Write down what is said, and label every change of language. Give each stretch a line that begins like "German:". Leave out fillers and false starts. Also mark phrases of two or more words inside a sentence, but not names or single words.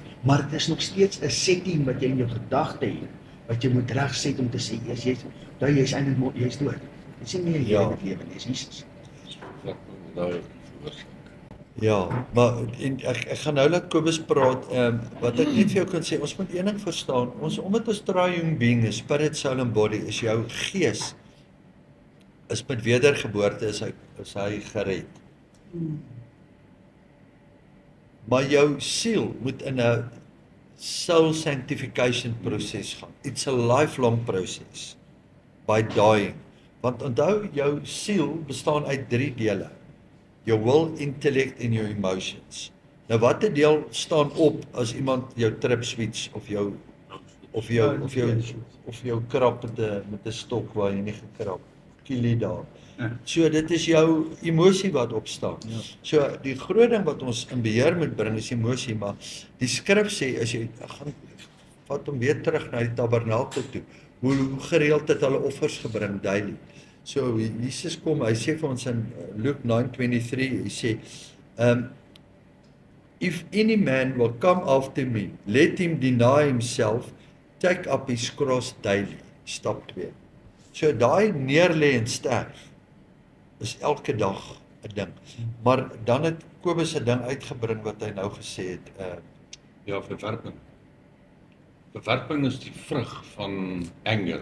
Afrikaans: Maar dit is nog steeds 'n setting wat jy in jou gedagte het, wat jy moet regset om te sê, jy's eintlik jy's dood. Dis nie meer jy wat lewe nie, dis Jesus. Ja, maar ek gaan nou laat Kobus praat, wat ek net vir jou kan sê, ons moet een ding verstaan, omdat ons
English: triune being
Afrikaans: is,
English: spirit, soul
Afrikaans: en body, is jou gees, is met wedergeboorte, is hy gered. Maar jou siel moet in 'n
English: soul sanctification
Afrikaans: proses gaan.
English: It's a lifelong process, by dying.
Afrikaans: Want onthou, jou siel bestaan uit 3 dele. Jou
English: will, intellect
Afrikaans: en jou emotions. Nou watter deel staan op as iemand jou
English: trip switch
Afrikaans: of jou krap met 'n stok waar jy nie gekrap, kielie daar. So dit is jou emosie wat opstaan. So die groot ding wat ons in beheer moet bring is emosie, maar die skrif sê as jy gaan vat hom weer terug na die tabernakel toe, hoe gereeld het hulle offers gebring daily. So Jesus kom, hy sê vir ons in Luke 9:23, hy sê,
English: if any man will come after me, let him deny himself, take up his cross daily.
Afrikaans: Stap 2. So daai neerlê en sterf is elke dag 'n ding. Maar dan het Kobus 'n ding uitgebring wat hy nou gesê het, Ja, verwerping. Verwerping is die vrug van anger.